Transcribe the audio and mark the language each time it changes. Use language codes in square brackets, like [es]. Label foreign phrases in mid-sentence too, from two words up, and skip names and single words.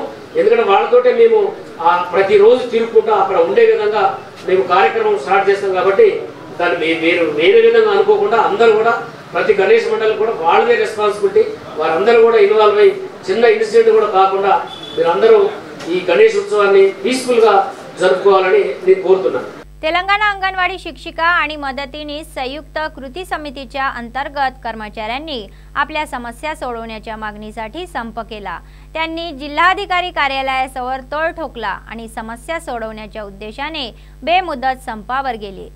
[te] ఎందుకంటే వాళ్ళతోటే మేము ప్రతిరోజు తిరుగుకుంటూ అక్కడ ఉండే విధంగా మేము కార్యక్రమం స్టార్ట్ చేస్తాం కాబట్టి దాన్ని వేరే విధంగా అనుకోకుండా అందరూ కూడా ప్రతి గణేష్ మండలి కూడా వాళ్ళదే రెస్పాన్సిబిలిటీ, వారందరూ కూడా ఇన్వాల్వ్ అయ్యి చిన్న ఇన్సిడెంట్ కూడా కాకుండా మీరందరూ ఈ గణేష్ ఉత్సవాన్ని పీస్ఫుల్గా జరుపుకోవాలని నేను కోరుతున్నాను। [mr] तेलंगणा अंगणवाडी शिक्षिका आणि मदतीनीस संयुक्त कृती समितीच्या अंतर्गत कर्मचाऱ्यांनी आपल्या समस्या सोडवण्याच्या मागणीसाठी संप केला। त्यांनी जिल्हाधिकारी कार्यालयासमोर तोल ठोकला आणि समस्या सोडवण्याच्या उद्देशाने बेमुदत संपावर गेले।